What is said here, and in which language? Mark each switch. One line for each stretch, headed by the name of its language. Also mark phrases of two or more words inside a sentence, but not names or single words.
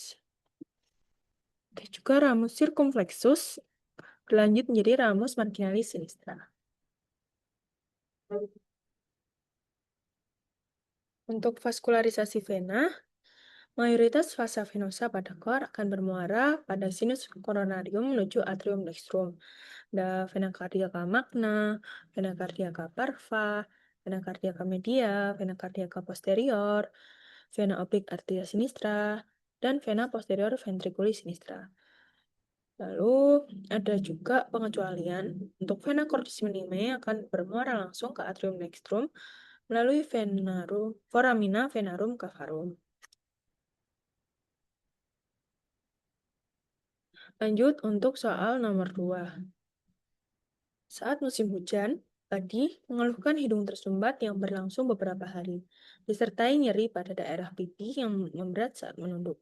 Indonesian: Ada juga
Latin: ramus circumflexus,
Indonesian: berlanjut menjadi
Latin: ramus marginalis sinistra.
Indonesian: Untuk vaskularisasi vena, mayoritas
Latin: vasa venosa
Indonesian: pada core akan bermuara pada
Latin: sinus coronarium
Indonesian: menuju
Latin: atrium dextrum. Ada vena cardiaca magna, vena cardiaca parva, vena cardiaca media, vena cardiaca posterior, vena oblique arteria sinistra, dan vena posterior ventriculi sinistra.
Indonesian: Lalu ada juga pengecualian untuk
Latin: vena cordis minime
Indonesian: akan bermuara langsung ke
Latin: atrium dextrum
Indonesian: melalui
Latin: foramina venarum cavarum.
Indonesian: Lanjut untuk soal nomor 2. Saat musim hujan, Padi mengeluhkan hidung tersumbat yang berlangsung beberapa hari, disertai nyeri pada daerah pipi yang memberat saat menunduk.